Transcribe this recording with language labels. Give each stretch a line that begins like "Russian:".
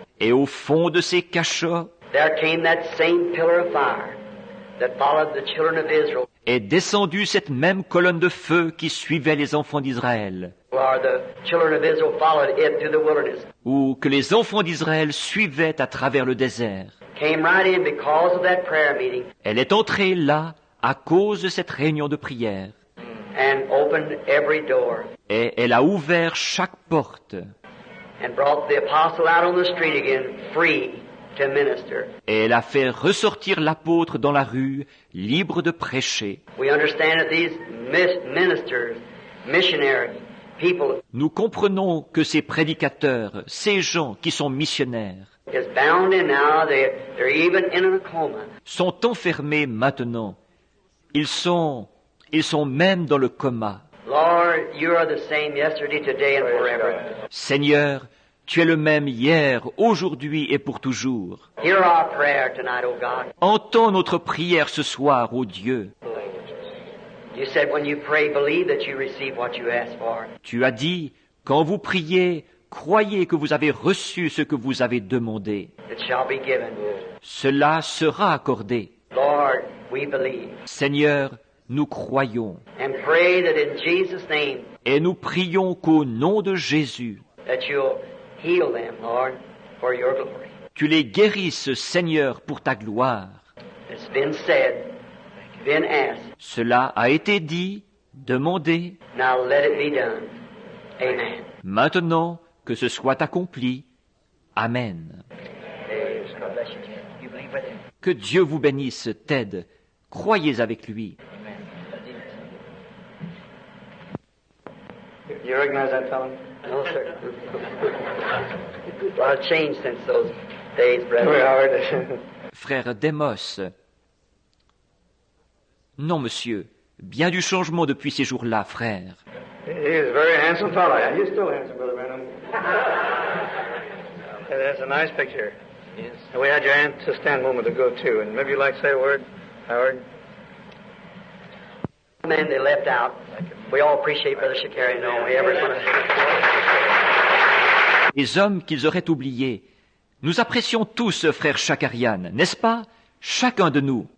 French: Et au fond de ces cachots
English: there came that same pillar of fire that followed the children of Israel,
French: est descendue cette même colonne de feu qui suivait les enfants d'Israël,
English: or the children of Israel followed it through the wilderness.
French: ou que les enfants d'Israël suivaient à travers le désert.
English: Came right in because of that prayer meeting
French: Elle est entrée là à cause de cette réunion de prière.
English: and opened every door
French: Et elle a ouvert chaque porte.
English: and brought the apostle out on the street again, free to minister.
French: Et elle a fait ressortir l'apôtre dans la rue, libre de prêcher.
English: We understand that these ministers, missionary people,
French: Nous comprenons que ces prédicateurs, ces gens qui sont missionnaires,
English: is bound in now. They're even in a coma.
French: sont enfermés maintenant. Ils sont même dans le coma.
English: Lord, you are the same yesterday, today, and forever.
French: Seigneur, tu es le même hier, aujourd'hui et pour toujours.
English: Hear our prayer tonight, O God.
French: Entends notre prière ce soir, ô Dieu.
English: You said when you pray, believe that you receive what you ask for.
French: Tu as dit, quand vous priez, croyez que vous avez reçu ce que vous avez demandé.
English: It shall be given.
French: Cela sera accordé.
English: Lord, we believe.
French: Seigneur, nous croyons
English: And pray that in Jesus' name,
French: et nous prions qu'au nom de Jésus,
English: that you'll heal them, Lord, for your glory.
French: tu les guérisses, Seigneur, pour ta gloire.
English: It's been said, been asked.
French: Cela a été dit, demandé.
English: Now let it be done. Amen.
French: Maintenant, que ce soit accompli.
English: Amen. God bless you. You believe with him?
French: Que Dieu vous bénisse, Ted. Croyez avec lui.
English: You recognize that fellow? No, sir. A lot of change since those days, We brother. Howard.
French: Frère Demos. Non, monsieur. Bien du changement depuis ces jours-là, frère.
English: He is a very handsome fellow. And you're still handsome, Brother Branham. That's a nice picture. Yes. And we had your aunt to stand a moment ago, too. And maybe you'd like to say a word, Howard? Men they left out. We all appreciate Brother Shakarian, don't we? Everyone.
French: Les hommes qu'ils auraient oubliés. Nous apprécions tous frère Chakarian, n'est-ce pas? Chacun de nous.